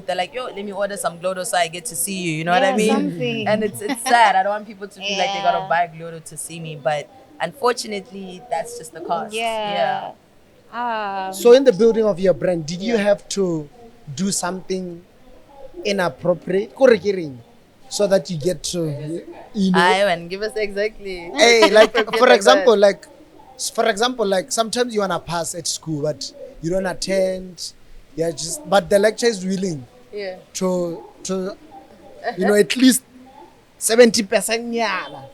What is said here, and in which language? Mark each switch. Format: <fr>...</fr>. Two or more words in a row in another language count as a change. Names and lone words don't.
<en>They're like, "Yo, let me order some Glotto so I get to see you." You know what I Yeah, mean? something. And it's sad. I don't want people to feel like they gotta Yeah. buy Glotto to see me, but unfortunately, that's just the cost. Yeah. So in the building of your brand, did you have to do something inappropriate?</en> <tn>Kore ke reng?</tn> <en>So that you get to, And give us exactly. Hey, like for like example, like sometimes you wanna pass at school, but you don't attend. Yeah, but the lecturer is willing Yeah. to at least 70% nyana.</en>